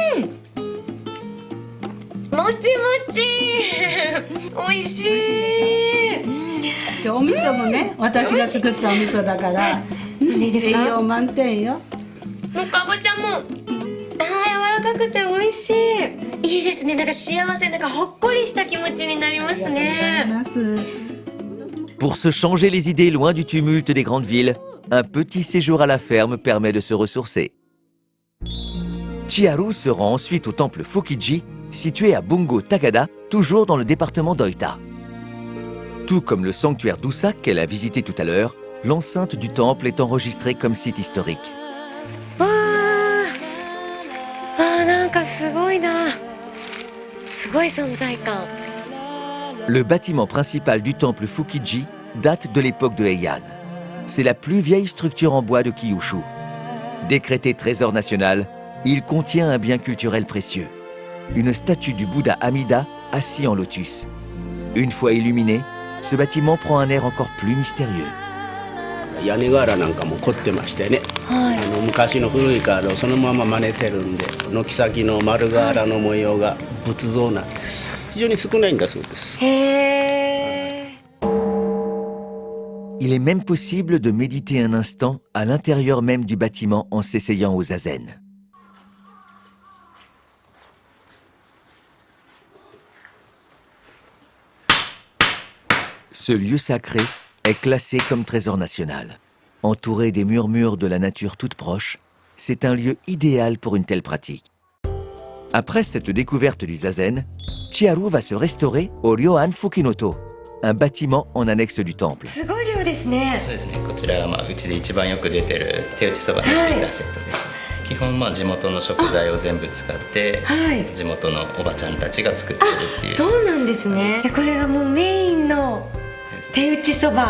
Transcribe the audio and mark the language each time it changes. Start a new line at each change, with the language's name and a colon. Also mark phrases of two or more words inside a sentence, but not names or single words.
Japanese: もちもち。美味しい。でお味噌もね、私が作ったお味噌だから。栄養満点よ。もうかぼちゃも。柔らかくて美味しい。いいですね。なんか幸せ、なんかほっこりした気持ちになりますね。
French: Pour se changer les idées loin du tumulte des grandes villes, un petit séjour à la ferme permet de se ressourcer. Chiharu se rend ensuite au temple Fukiji, situé à Bungo Tagada, toujours dans le département d'Oita. Tout comme le sanctuaire d'Usa qu'elle a visité tout à l'heure, l'enceinte du temple est enregistrée comme site historique.
Japanese: わあ、なんかすごいな。すごい存在感。
French: Le bâtiment principal du temple Fukiji date de l'époque de Heian. C'est la plus vieille structure en bois de Kyushu. Décrété trésor national, il contient un bien culturel précieux. Une statue du Bouddha Amida assis en lotus. Une fois illuminé, ce bâtiment prend un air encore plus mystérieux.
Japanese: 屋根瓦なんかも凝ってましてね、昔の古い瓦をそのまま真似てるんで、軒先の丸瓦の模様が仏像なんです。非常に少ないんだそうです。
French: Il est même possible de méditer un instant à l'intérieur même du bâtiment en s'essayant au zazen. Ce lieu sacré est classé comme trésor national. Entouré des murmures de la nature toute proche, c'est un lieu idéal pour une telle pratique. Après cette découverte du zazen, Chiharu va se restaurer au Ryoan Fukinoto, un bâtiment en annexe du temple.
Japanese: すごい量ですね。そうですね。こちらがうちで一番よく出てる手打ちそばについたセットです。基本地元の食材を全部使って、地元のおばちゃんたちが作ってるっていう。そうなんですね。これがもうメインの手打ちそば。